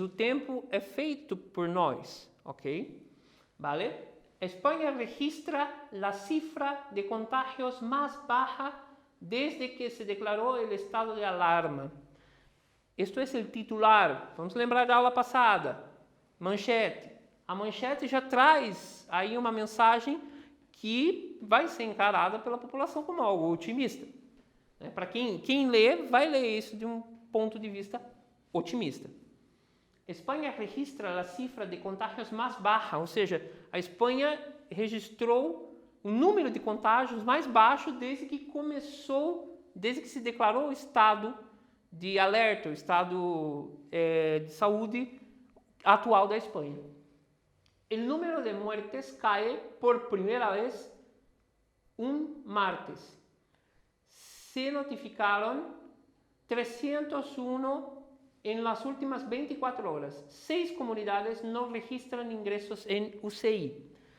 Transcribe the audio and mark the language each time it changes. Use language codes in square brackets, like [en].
[pt] O tempo é feito por nós, ok? [es] Vale? Espanha registra la cifra de contagios más baja desde que se declaró el estado de alarma. Esto es el titular. [pt] Vamos lembrar da aula passada. Manchete. A manchete já traz aí uma mensagem que vai ser encarada pela população como algo otimista. Para quem lê, vai ler isso de um ponto de vista otimista. Espanha registra a cifra de contágios mais baixa, ou seja, a Espanha registrou o número de contágios mais baixo desde que se declarou o estado de alerta, o estado de saúde atual da Espanha. O número de muertes cai por primeira vez um martes. [es] Se notificaron 301 en las últimas 24 horas. [pt] 6 comunidades não registram ingressos em UCI.